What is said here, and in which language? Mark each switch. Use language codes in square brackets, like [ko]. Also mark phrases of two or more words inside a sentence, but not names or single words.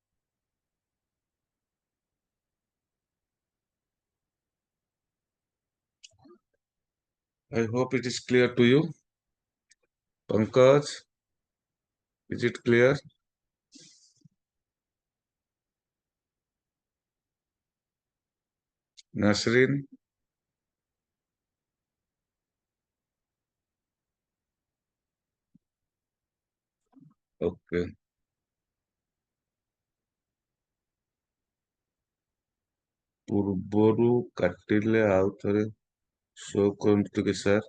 [en] I hope it is clear to you. Pankaj, is it clear? Nasrin? Okay. [or] ପୂର୍ବରୁ କାଟିଲେ ଆଉ ଥରେ ଶୋ କରନ୍ତୁ ଟିକେ ସାର୍।